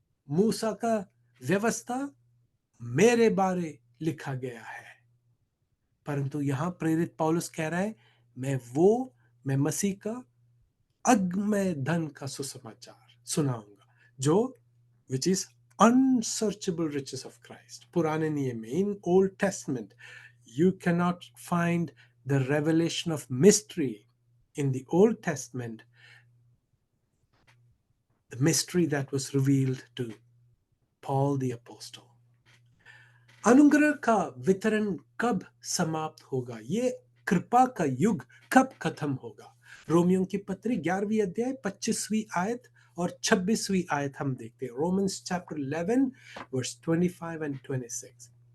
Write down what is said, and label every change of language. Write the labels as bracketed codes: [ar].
[hi] मूसा का व्यवस्था मेरे बारे लिखा गया है। परंतु यहां प्रेरित पौलुस कह रहा है, मैं मसीह का अगमय धन का सुसमाचार सुनाऊंगा, जो [en] Which is unsearchable riches of Christ. [hi] पुराने नियम में, [en] In Old Testament, you cannot find the revelation of mystery in the Old Testament, the mystery that was revealed to Paul the Apostle. [hi] अनुग्रह का वितरण कब समाप्त होगा? ये कृपा का युग कब खत्म होगा? रोमियों की पत्री 11वीं अध्याय 25वीं आयत और 26वीं आयत हम देखते हैं। [en] Romans chapter 11 verse 25 and 26।